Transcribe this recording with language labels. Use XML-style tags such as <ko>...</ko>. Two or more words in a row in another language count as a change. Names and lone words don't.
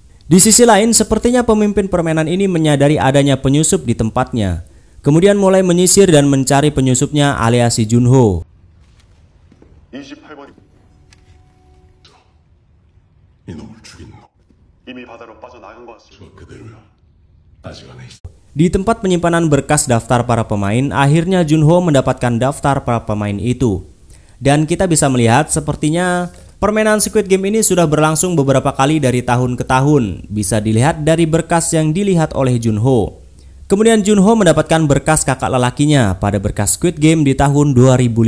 <id>Di sisi lain, sepertinya pemimpin permainan ini menyadari adanya penyusup di tempatnya. Kemudian mulai menyisir dan mencari penyusupnya alias si Junho.</id> <ko>28번 이놈을 죽인 놈. 이미 바다로 빠져나간 것 같습니다. 저 그대로야. 아직 안에 있어.</ko> <id>Di tempat penyimpanan berkas daftar para pemain, akhirnya Junho mendapatkan daftar para pemain itu. Dan kita bisa melihat sepertinya permainan Squid Game ini sudah berlangsung beberapa kali dari tahun ke tahun. Bisa dilihat dari berkas yang dilihat oleh Junho. Kemudian Junho mendapatkan berkas kakak lelakinya pada berkas Squid Game di tahun 2015.</id>